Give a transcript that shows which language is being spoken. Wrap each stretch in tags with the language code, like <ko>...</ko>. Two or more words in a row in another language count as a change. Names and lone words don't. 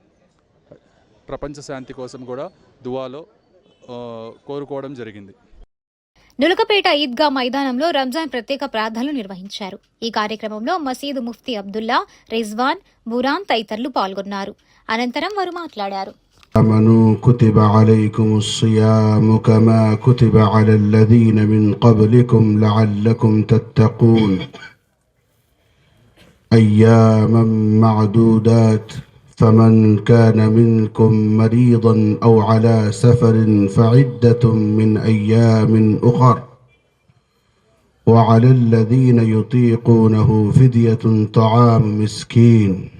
<te>ప్రపంచ శాంతి కోసం కూడా దువాలో కోరుకోవడం జరిగింది. నులకపేట ఈద్గా మైదానంలో రంజాన్ ప్రత్యేక ప్రార్థనలు నిర్వహించారు. ఈ కార్యక్రమంలో మసీదు ముఫ్తీ అబ్దుల్లా, రిజ్వాన్, బురాన్ తదితరులు పాల్గొన్నారు. అనంతరం వారు మాట్లాడారు.</te> <ar>آمنوا كتب عليكم الصيام كما كتب على الذين من قبلكم لعلكم تتقون أياما معدودات فمن كان منكم مريضا أو على سفر فعدة من أيام أخر وعلى الذين يطيقونه فدية طعام مسكين.</ar>